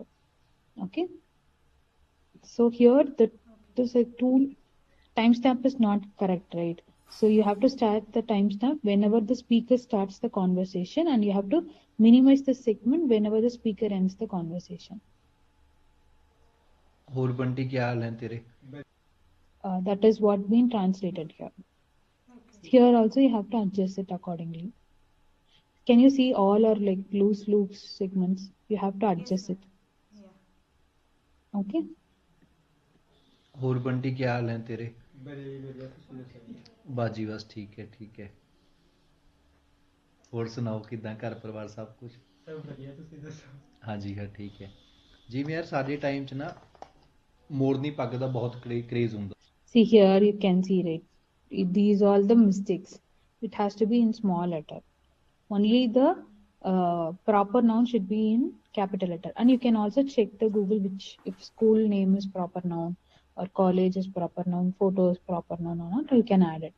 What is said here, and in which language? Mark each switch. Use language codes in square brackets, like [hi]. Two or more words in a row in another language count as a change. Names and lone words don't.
[en] Okay. So here this tool timestamp is not correct, right? So you have to start the timestamp whenever the speaker starts the conversation, and you have to minimize the segment whenever the speaker ends the conversation. [pa] ਹੋਰ ਬੰਟੀ ਕੀ ਹਾਲ ਹੈ ਤੇਰੇ [en] That is what been translated here. Here also you have to adjust it accordingly. Can you see all or like loose loops segments? You have to adjust it. Okay. [pa] ਹੋਰ ਬੰਟੀ ਕੀ ਹਾਲ ਹੈ ਤੇਰੇ ਬਸ ਜੀ ਬਸ ਠੀਕ ਹੈ ਹੋਰ ਸੁਣਾਓ ਕਿੱਦਾਂ ਘਰ ਪਰਿਵਾਰ ਸਭ ਕੁਝ ਸਭ ਵਧੀਆ ਤੁਸੀਂ ਦੱਸੋ ਹਾਂਜੀ ਹਾਂ ਠੀਕ ਹੈ ਜਿਵੇਂ ਯਾਰ ਸਾਡੇ ਟਾਈਮ 'ਚ ਨਾ ਮੋਰਨੀ ਪੱਗ ਦਾ ਬਹੁਤ ਕ੍ਰੇਜ਼ ਹੁੰਦਾ [en] See here you can see, right? These all the mistakes. It has to be in small letter. Only the proper noun should be in capital letter. And you can also check the Google which if school name is proper noun or college is proper noun, photo is proper noun or not, you can add it.